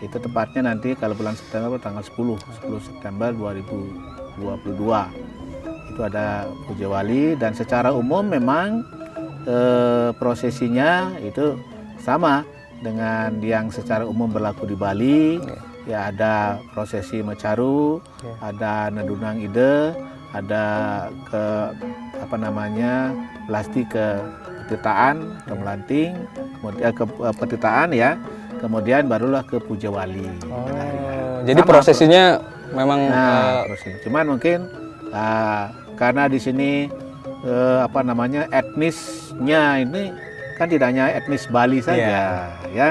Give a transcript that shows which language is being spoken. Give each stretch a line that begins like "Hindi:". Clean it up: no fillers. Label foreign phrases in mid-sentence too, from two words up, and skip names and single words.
Indonesian: Itu tepatnya nanti kalau bulan September tanggal 10 September 2022. Itu ada Puja Wali, dan secara umum memang prosesinya itu sama dengan yang secara umum berlaku di Bali. Ya, ada prosesi Mecaru, ada
Balinese: Nedunang Ide,
Indonesian: ada Lasti ke Petitaan, ke Melanting, kemudian ke Petitaan ya, kemudian barulah ke Puja Wali. Jadi prosesinya memang cuman mungkin karena di sini etnisnya ini kan tidak hanya etnis Bali saja ya.